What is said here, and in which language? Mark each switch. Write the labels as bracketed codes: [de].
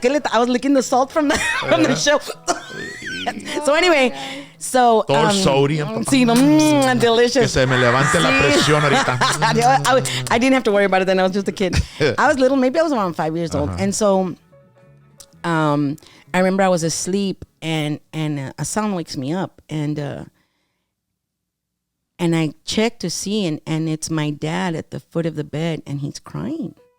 [en] I was licking the salt from the show. So anyway, [es] Todo sodium. Sí, delicious. Que se me levante la presión ahorita. [en] I didn't have to worry about it then. I was just a kid. I was little. Maybe I was around 5 years old. And so I remember I was asleep, and a sound wakes me up. And I check to see, and it's my dad at the foot of the bed, and he's crying.